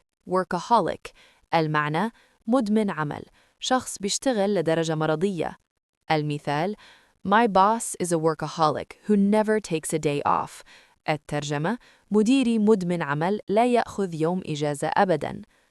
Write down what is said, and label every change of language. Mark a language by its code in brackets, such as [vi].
[ar] workaholic المعنى مدمن عمل شخص بيشتغل لدرجة مرضية. [en] المثال My boss is a workaholic who never takes a day off. [ar] الترجمة مديري مدمن عمل لا يأخذ يوم إجازة أبداً.